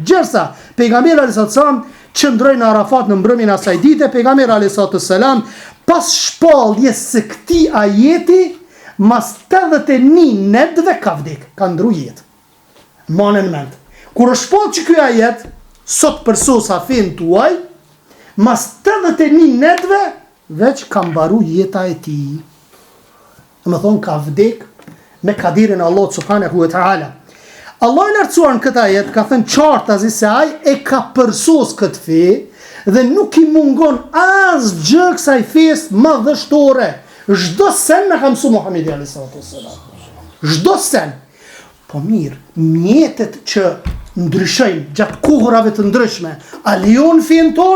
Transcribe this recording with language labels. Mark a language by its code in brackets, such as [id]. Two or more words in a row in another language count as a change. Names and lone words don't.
[sq] Gjersa, pejgamberi [ar] عليه السلام [sq] qëndroi në Arafat në mbrëmjen e asaj dite, pejgamberi [ar] عليه السلام [sq] pas shpalljes së këtij ajeti, mas 81 netëve ka vdek, ka ndru jetë. Manë në mend. Kur është shpall që ky ajet, sot përsosa fen tuaj, mas 81 netëve veç ka mbaru jeta e tij. Më thonë ka vdek me kadirin Allah [ar] سبحانه وتعالى. [sq] Allah i lartësuar në këta jetë ka thënë qartazi se ai e ka përsos këtë fe dhe nuk i mungon asgjë kësaj fesë madhështore. Çdo sen na ka mësuar Muhamedi [ar] عليه السلام. [sq] Çdo sen. Po mirë, mjetet që ndryshojnë gjatë kohërave të ndryshme, a lejon fen ton?